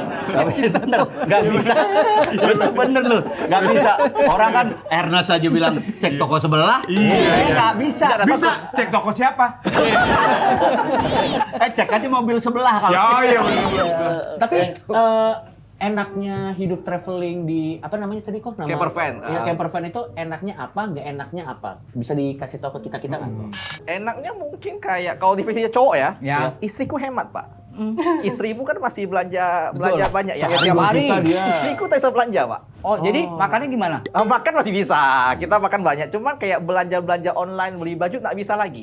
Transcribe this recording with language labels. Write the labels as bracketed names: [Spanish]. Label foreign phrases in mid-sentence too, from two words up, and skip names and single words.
[Indonesian] Tapi bener, nggak bisa. Bener lu, nggak bisa. Orang kan Ernest aja bilang cek toko sebelah. Iya. Nggak bisa. Bisa cek toko siapa? Cek aja mobil sebelah kalau. Ya, iya benar. Tapi enaknya hidup traveling di apa namanya tadi kok nama? [English] Camper van. [Indonesian] Ya [English] camper van [Indonesian] itu enaknya apa, nggak enaknya apa? Bisa dikasih tahu ke kita nggak? Enaknya mungkin kayak kalau divisinya cowok ya, Ya. istriku hemat Pak. Istrimu kan masih belanja banyak ya. Setiap hari. Istriku tak bisa belanja Pak. Oh, jadi makannya gimana? Makan masih bisa, kita makan banyak. Cuman kayak belanja online beli baju nggak bisa lagi.